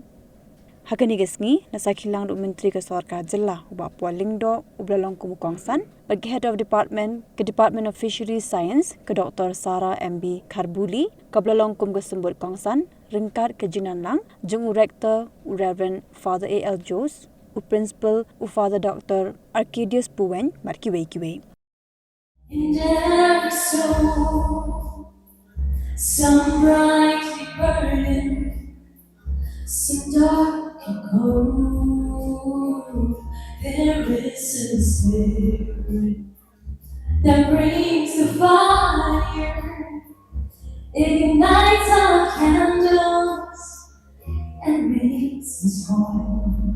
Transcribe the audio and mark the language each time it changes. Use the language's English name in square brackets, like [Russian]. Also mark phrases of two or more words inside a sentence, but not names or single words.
[Khasi] Haka ni gesngi nasa khilang Menteri ke Sarkar Jilla uba Pualingdo ublalong kumukongsan bagi Head of Department ke Department of Fisheries Science ke Dr. Sarah MB Karbuli kablalong kum ke sembut kongsan ringkat ke Jinanlang jung Rector Reverend Father A.L. Jos u Principal u Father Dr. Arcadius Puwen markiwe. [English] In every soul, some brightly burning, some dark and cold. There is a spirit that brings the fire, ignites our candles, and makes us whole.